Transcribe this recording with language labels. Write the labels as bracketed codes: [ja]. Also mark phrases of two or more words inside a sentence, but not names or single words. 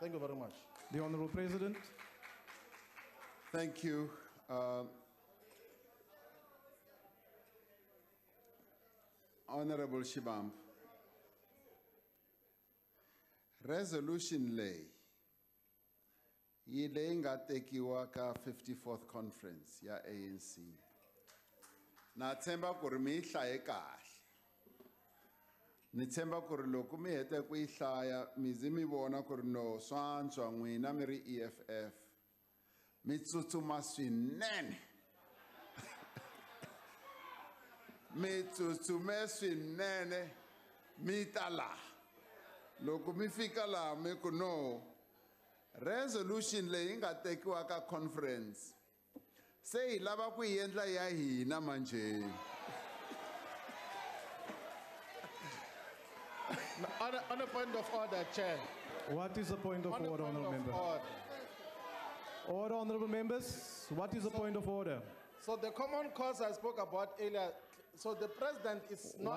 [en] Thank you very much. The Honorable President. Thank you. Honorable Shivambu. Resolution lay. [ts] Yi leyi nga tekiwa ka 54th conference ya ANC. Na tshemba ku ri mi yi hlaye kahle. Ni tshemba ku ri loko mi heta ku yi hlaya mi zi mi vona ku ri no swantswa n'wina mi ri EFF. Mi tsutsuma swinene. Mi tsutsume swinene mi ta laha. Loko mi fika laha mi ku no resolution leyi nga tekiwa ka conference se hi lava ku yi endla ya hina manjhe. [en] On a point of order, Chair. What is the point of order, Honorable Member? Order, Honorable Members. What is the point of order? So the common cause I spoke about earlier, so the President is not...